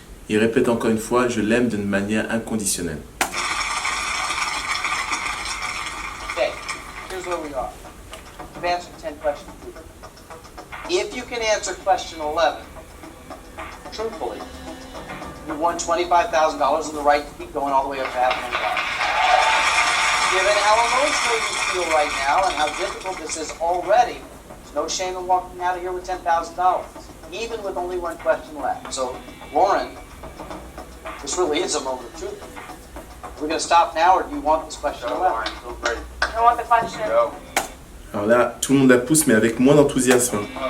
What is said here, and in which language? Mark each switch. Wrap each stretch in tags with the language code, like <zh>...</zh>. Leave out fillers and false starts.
<fr>Il répète encore une fois, je l'aime d'une manière inconditionnelle.</fr> <en>Okay, here's where we are. You've answered 10 questions. If you can answer question 11, truthfully, you won $25,000 and the right to keep going all the way up to $500,000. Given how emotional you feel right now and how difficult this is already, there's no shame in walking out of here with $10,000, even with only one question left. So, Lauren, this really is a moment of truth. Are we going to stop now, or do you want this question 11? Feel great. I want the question. Go.</en> <fr>Alors là, tout le monde la pousse, mais avec moins d'enthousiasme.</fr>